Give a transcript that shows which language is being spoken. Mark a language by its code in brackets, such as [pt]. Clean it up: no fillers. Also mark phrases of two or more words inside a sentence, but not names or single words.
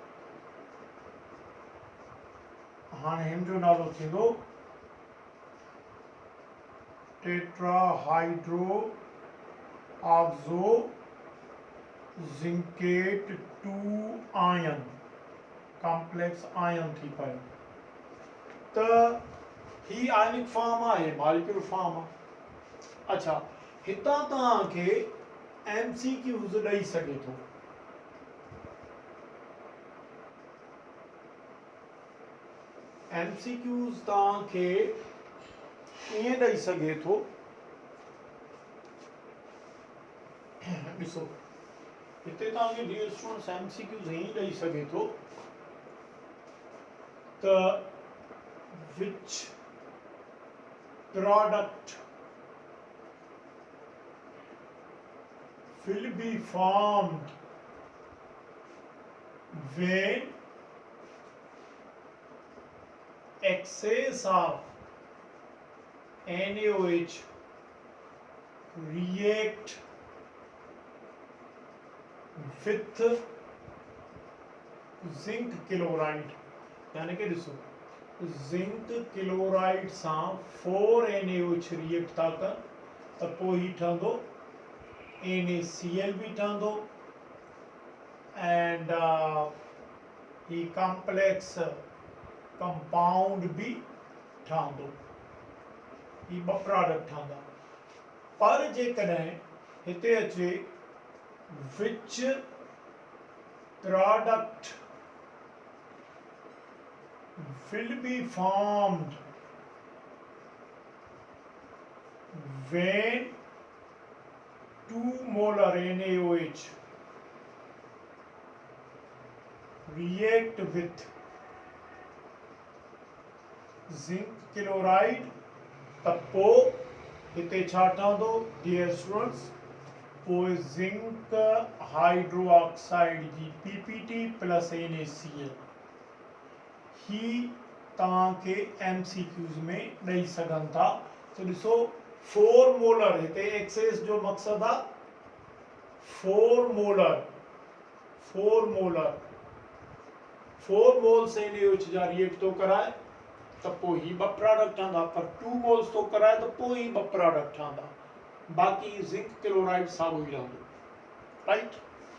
[sd] हाणे हिन जो नालो थींदो [en] tetrahydro oxo zincate 2 ion, complex ion [sd] थी पियो। त ही [en] ionic form [sd] आहे, [en] molecule form [sd] आहे। अच्छा, हितां तव्हांखे MCQs ॾेई सघे थो। MCQs तव्हांखे ईअं ॾेई सघे थो, ॾिसो हिते तव्हांखे [en] dear students [sd] MCQs ईअं ॾेई सघे थो [en] त which product will be formed when excess of NaOH react with zinc chloride। [sd] यानी कि ॾिसो [en] zinc chloride [sd] सां 4NaOH रिएक्ट था कनि त पोइ ही ठहंदो NaCl भी ठहंदो एंड ही [en] complex compound [sd] भी ठहंदो। ही ॿ प्रोडक्ट ठहंदा। पर जेकॾहिं हिते अचे [en] which product will be formed when 2 molar NaOH react with zinc [sd] chloride त पोइ हिते छा ठहंदो [en] dear students, [sd] पोइ [en] zinc hydroxide [sd] जी PPT प्लस NaCl ही तव्हांखे MCQs में ॾेई सघनि था। त ॾिसो 4 मोलर हिते एक्सेस जो मक़सदु आहे 4 मोल्स NaOH जा रिएक्ट थो कराए त पोइ ही ॿ प्रोडक्ट ठहंदा। पर 2 मोल्स थो कराए त पोइ ही ॿ प्रोडक्ट ठहंदा। बाक़ी [en] zinc chloride [sd] साॻियो ई रहंदो, राइट।